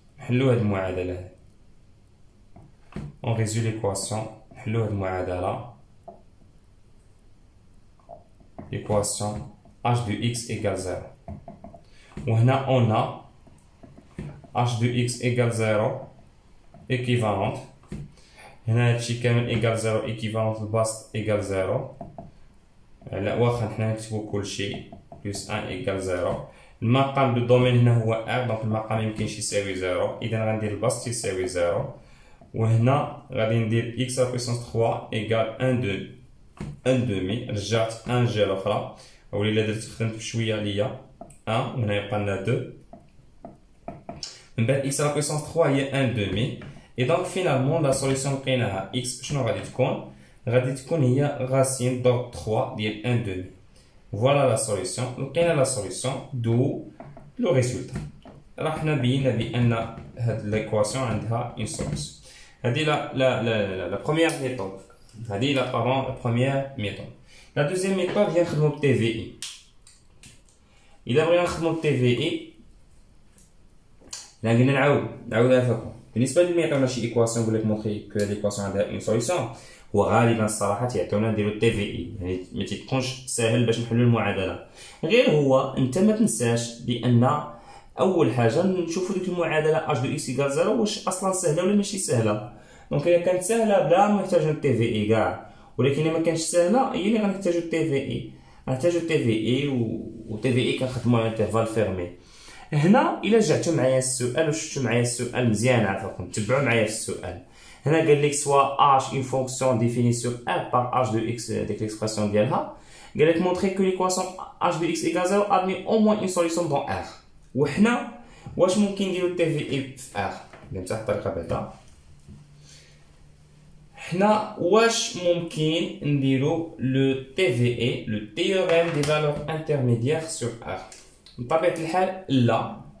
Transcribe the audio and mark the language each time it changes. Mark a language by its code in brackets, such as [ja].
[ar] نحلو هاد المعادله، [fr] on résout l'équation، نحلو هاد المعادله l'équation h de x égale 0. وهنا on a h de x égale 0 équivalente. [ar] هنا هادشي كامل [fr] égale 0 équivalente [ar] البسط [fr] égale 0. [ar] لا واخا حنا نكتبو كلشي [fr] plus 1 égale 0. [ar] المقام دو دومين هنا هو r، دونك المقام ميمكنش يساوي 0، اذا غندير البسط يساوي 0. وهنا غادي ندير [fr] x à la puissance 3 égale 1 demi. [ar] رجعت 1 جا الاخرى، وليلا درت خدمت بشويه ليا 1 وهنا يبقى لنا 2. من بعد [fr] x à la puissance 3 هي 1 demi. et donc finalement la solution [ar] لقيناها x شنو غادي تكون؟ غادي تكون هي racine [fr] d'ordre 3 [ar] ديال [fr] 1 demi. voilà la solution. [ar] لقينا [fr] la solution d'où le résultat. [ar] راح نبين بان هاد ليكواسيون عندها une solution. هذه [fr] la première méthode. هذه la première méthode. La deuxième méthode [ar] هي نخدمو ب TVI. إذا بغينا نخدمو ب TVI لا قلنا نعاودها فيكم. بالنسبة لي يعطيونا شي إيكواسيون يقول لك مونطري كو ليكواسيون عندها اون سوليسيون، هو غالبا الصراحة تيعطيونا نديرو TVI، يعني ما تيكونش ساهل باش نحلو المعادلة. غير هو أنت ما تنساش بأن أول حاجة نشوفو ديك المعادلة اش دو اكس إيكال 0 واش أصلا سهلة ولا ماشي سهلة. دونك إلا كانت سهلة بلا ما نحتاجو TVI كاع، ولكن إلا ما كانتش سهلة هي اللي غنحتاجو TVI. غنحتاجو TVI و TVI كنخدمو على انترفال فيرمي. هنا إلا رجعتو معايا السؤال وشفتو معايا السؤال مزيان عافاكم تبعو معايا في السؤال. هنا قال لك سوا h une fonction définie sur R par h de x ديك l'expression ديالها، قال لك [fr] montrer que l'équation h de x égale 0 admet au moins une solution dans R. [ar] وحنا واش ممكن نديرو TVI في R؟ بنفس الطريقة بعدا حنا واش ممكن نديرو لو TVI [fr] لو théorème des valeurs intermédiaires sur R؟ [ar] بطبيعة الحال لا.